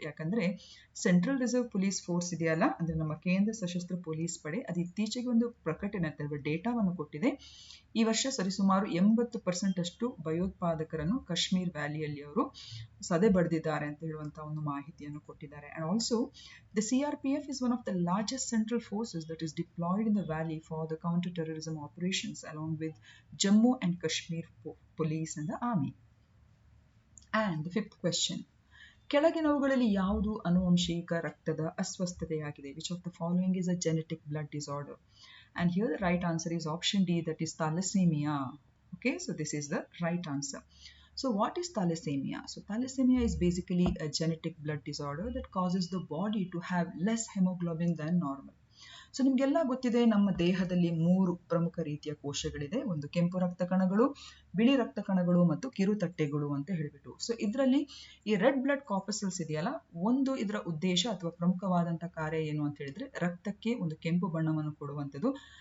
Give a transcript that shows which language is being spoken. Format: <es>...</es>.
<kn>ಯಾಕಂದ್ರೆ central reserve police force ಇದೆಯಲ್ಲ, ಅಂದ್ರೆ ನಮ್ಮ ಕೇಂದ್ರ ಸಶಸ್ತ್ರ ಪೊಲೀಸ್ ಪಡೆ, ಅದು ಇತ್ತೀಚೆಗೆ ಒಂದು ಪ್ರಕಟಣೆ ಅಥವಾ ಡೇಟಾವನ್ನು ಕೊಟ್ಟಿದೆ. ಈ ವರ್ಷ ಸರಿಸುಮಾರು 80% ಅಷ್ಟು ಭಯೋತ್ಪಾದಕರನ್ನು ಕಾಶ್ಮೀರ್ ವ್ಯಾಲಿಯಲ್ಲಿ ಅವರು ಸದೆ ಬಡಿದಿದ್ದಾರೆ ಅಂತ ಹೇಳುವಂತಹ ಒಂದು ಮಾಹಿತಿಯನ್ನು ಕೊಟ್ಟಿದ್ದಾರೆ.</kn> <en>And also the CRPF is one of the largest central forces that is deployed in the valley for the counter-terrorism operations along with Jammu and Kashmir police and the army. And the 5th question,</en> <kn>ಕೆಳಗಿನವುಗಳಲ್ಲಿ ಯಾವುದು ಆನುವಂಶಿಕ ರಕ್ತದ ಅಸ್ವಸ್ಥತೆಯಾಗಿದೆ?</kn> <en>Which of the following is a genetic blood disorder? And here the right answer is option D, that is thalassemia. Okay, so this is the right answer. So what is thalassemia? So thalassemia is basically a genetic blood disorder that causes the body to have less hemoglobin than normal.</en> <kn>So ನಿಮ್ಗೆಲ್ಲ ಗೊತ್ತಿದೆ, ನಮ್ಮ ದೇಹದಲ್ಲಿ 3 ಪ್ರಮುಖ ರೀತಿಯ ಕೋಶಗಳಿದೆ. ಒಂದು ಕೆಂಪು ರಕ್ತ ಕಣಗಳು, ಬಿಳಿ ರಕ್ತ ಕಣಗಳು ಮತ್ತು ಕಿರುತಟ್ಟೆಗಳು ಅಂತ ಹೇಳಿಬಿಟ್ಟು. ಸೊ ಇದರಲ್ಲಿ ಈ ರೆಡ್ ಬ್ಲಡ್ ಕಾರ್ಪಸಲ್ಸ್ ಇದೆಯಲ್ಲ, ಒಂದು ಇದರ ಉದ್ದೇಶ ಅಥವಾ ಪ್ರಮುಖವಾದಂತ ಕಾರ್ಯ ಏನು ಅಂತ ಹೇಳಿದ್ರೆ ರಕ್ತಕ್ಕೆ ಒಂದು ಕೆಂಪು ಬಣ್ಣವನ್ನು ಕೊಡುವಂಥದ್ದು.</kn>